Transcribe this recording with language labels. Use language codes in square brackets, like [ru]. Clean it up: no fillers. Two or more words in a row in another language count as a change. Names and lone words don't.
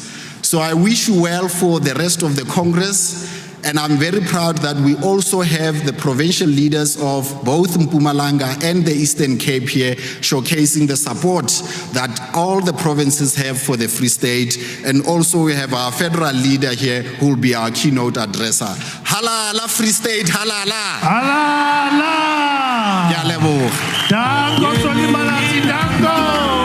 [en] So I wish you well for the rest of the Congress. And I'm very proud that we also have the provincial leaders of both Mpumalanga and the Eastern Cape here showcasing the support that all the provinces have for the Free State. And also we have our federal leader here who will be our keynote addresser. [zu] Halala Free State, halala. Halala. [nso] Ya leboga. Danko Solimalasi, danko.